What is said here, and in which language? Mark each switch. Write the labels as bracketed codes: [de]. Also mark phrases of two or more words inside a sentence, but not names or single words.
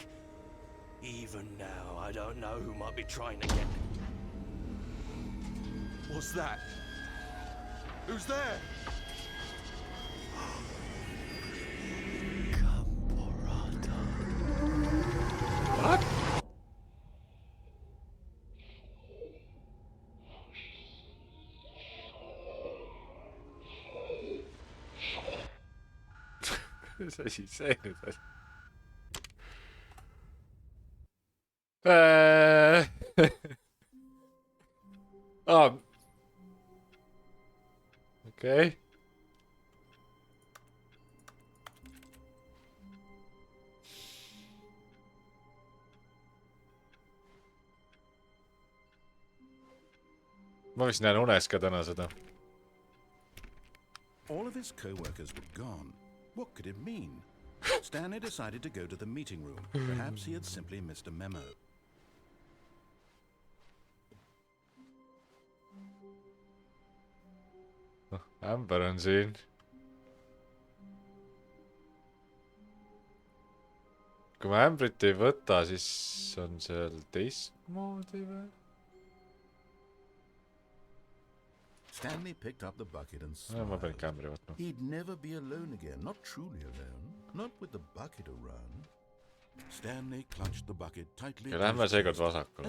[en] Even now, I don't know who might be trying to get... What's that? Who's there? What? [et] Mis asi see nüüd oli? Okei. Ma vist näen unes ka täna seda. [en] All of his co-workers were gone. What could it mean? Stanley decided to go to the meeting room. Perhaps he had simply missed a memo. [et] Ämber on siin. Kui ma ämbrit ei võta, siis on seal teistmoodi või? [en] Stanley picked up the bucket and [et] Ma pean [en] smiled. [et] ikka ämbri võtma. [en] He'd never be alone again, not truly alone, not with the bucket around. Stanley clutched the bucket tightly [et] Ja [en] to [et] lähme [en] his [et] seekord [en] chest [et] vasakule.